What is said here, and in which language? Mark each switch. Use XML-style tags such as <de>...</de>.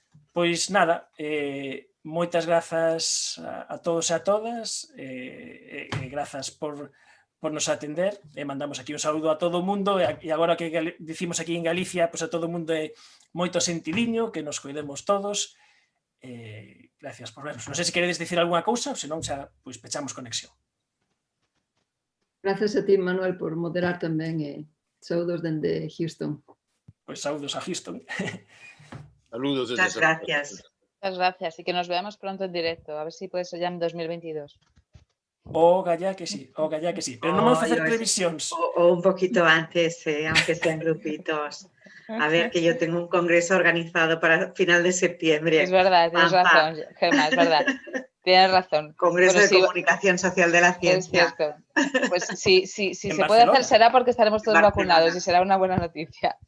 <gl>Pois nada, moitas grazas a todos e a todas, e grazas por nos atender, e mandamos aquí un saúdo a todo o mundo, e agora que dicimos aquí en Galicia, pois a todo o mundo é moito sentidiño, que nos cuidemos todos. Gracias por vernos. Non sei se queredes dicir algunha cousa, ou senón xa pois pechamos conexión. Gracias a ti, Manuel, por moderar tamén, e saúdos dende Houston. Pois saúdos a Houston.</gl> <es>Saludos desde Muchas gracias. Muchas gracias y que nos veamos pronto en directo. A ver si puede ser ya en 2022.</es> <gl>Gallá que sí, pero non vamos a facer previsións.</gl> <es>O un poquito antes, aunque sean grupitos. A ver, que yo tengo un congreso organizado para final de septiembre. Es verdad, tienes razón, Gemma, es verdad. Tienes razón. Congreso de Comunicación Social de la Ciencia. Es cierto. Pues si se Barcelona. puede hacer será porque estaremos todos Barcelona. vacunados y será una buena noticia.</es>